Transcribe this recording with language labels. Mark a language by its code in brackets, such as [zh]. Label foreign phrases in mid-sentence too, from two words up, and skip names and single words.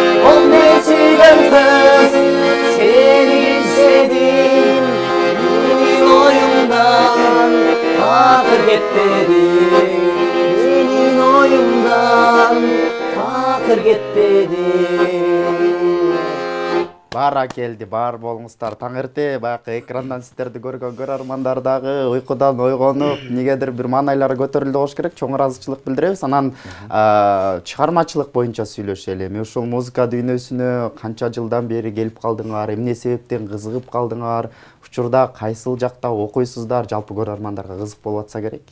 [kk] Ол мен сүйген қыз, сені іздедім, менің ойымдан тағдыр кетпеді. Менің ойымдан тағдыр кетпеді. [ky] Бара келди, бар болуңуздар. Таң эрте баягы экрандан сиздерди көргөн көрөрмандар дагы уйкудан ойгонуп, негедир бир маанайлары көтөрүлдү болуш керек. Чоң ыраазычылык билдиребиз. Анан чыгармачылык боюнча сүйлөшөлү. Эми ушул музыка дүйнөсүнө канча жылдан бери келип калдыңар, эмне себептен кызыгып калдыңар, учурда кайсыл жакта окуйсуздар, жалпы көрөрмандарга кызык болуп атса керек?